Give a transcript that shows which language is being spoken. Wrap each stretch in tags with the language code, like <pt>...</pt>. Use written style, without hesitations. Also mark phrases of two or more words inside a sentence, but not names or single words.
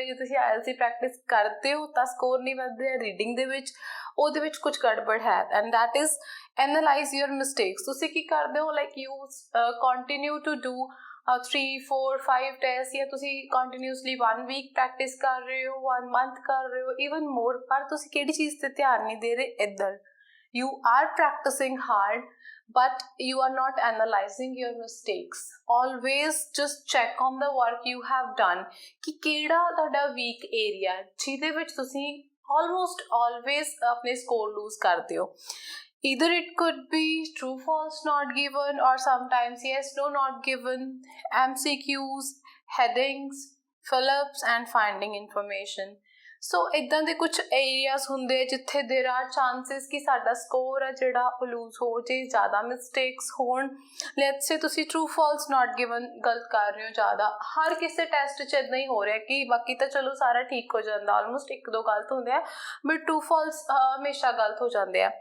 <pa>ਜੇ ਤੁਸੀਂ IELTS ਦੀ ਪ੍ਰੈਕਟਿਸ ਕਰਦੇ ਹੋ ਤਾਂ ਸਕੋਰ ਨਹੀਂ ਵੱਧਦੇ ਰੀਡਿੰਗ ਦੇ ਵਿੱਚ, ਉਹਦੇ ਵਿੱਚ ਕੁਝ ਗੜਬੜ ਹੈ</pa> <en>and that is analyze your mistakes.</en> <pa>ਤੁਸੀਂ ਕੀ ਕਰਦੇ ਹੋ</pa> <en>like you continue to do 3, 4, 5 test</en> <pa>ਜਾਂ ਤੁਸੀਂ</pa> <en>continuously 1 week practice</en> <pa>ਕਰ ਰਹੇ ਹੋ, 1 ਮੰਥ ਕਰ ਰਹੇ ਹੋ,</pa> <en>even more,</en> <pa>ਪਰ ਤੁਸੀਂ ਕਿਹੜੀ ਚੀਜ਼ 'ਤੇ ਧਿਆਨ ਨਹੀਂ ਦੇ ਰਹੇ ਇੱਧਰ.</pa> <en>You are practicing hard but you are not analyzing your mistakes. Always just check on the work you have done</en> <pa>ਕਿ ਕਿਹੜਾ ਤੁਹਾਡਾ</pa> <en>weak area</en> <pa>ਜਿਹਦੇ ਵਿੱਚ ਤੁਸੀਂ</pa> <en>almost always</en> <pa>ਆਪਣੇ</pa> <en>score lose</en> <pa>ਕਰਦੇ ਹੋ.</pa> <en>Either it could be true false not given or sometimes yes no not given, MCQs, headings, fill-ups and finding information.</en> <pa>ਸੋ ਇੱਦਾਂ ਦੇ ਕੁਛ ਏਰੀਆਜ਼ ਹੁੰਦੇ ਜਿੱਥੇ</pa> <en>there are chances</en> <pa>ਕਿ ਸਾਡਾ ਸਕੋਰ ਹੈ ਜਿਹੜਾ ਉਹ ਲੂਜ਼ ਹੋ ਜੇ, ਜ਼ਿਆਦਾ ਮਿਸਟੇਕਸ ਹੋਣ.</pa> <en>let's say</en> <pa>ਤੁਸੀਂ</pa> <en>true false not given</en> <pa>ਗਲਤ ਕਰ ਰਹੇ ਹੋ ਜ਼ਿਆਦਾ. ਹਰ ਕਿਸੇ ਟੈਸਟ 'ਚ ਇੱਦਾਂ ਹੀ ਹੋ ਰਿਹਾ ਕਿ ਬਾਕੀ ਤਾਂ ਚਲੋ ਸਾਰਾ ਠੀਕ ਹੋ ਜਾਂਦਾ, ਆਲਮੋਸਟ 1-2 ਗਲਤ ਹੁੰਦੇ ਆ</pa> <en>but true false</en> <pa>ਹਮੇਸ਼ਾ ਗਲਤ ਹੋ ਜਾਂਦੇ ਆ.</pa>